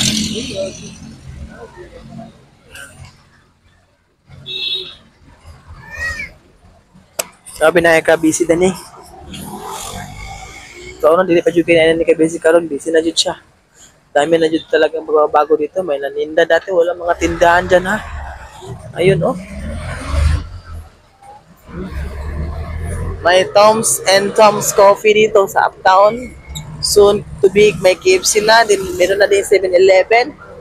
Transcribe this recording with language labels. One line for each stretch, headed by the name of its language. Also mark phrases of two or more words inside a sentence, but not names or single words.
Filipino: Sabi na ka busy din eh. So,
Cebuano: dili pa jud kay ni ka busy karon, busy na jud siya.
Filipino: Dami na jud talagang magbabago dito. May naninda dati, wala mga tindahan dyan ha. Ayun oh. May Tom's and Tom's Coffee dito sa Uptown.
English: Soon to be,
Filipino: may KFC na. Din, meron na din 7-Eleven.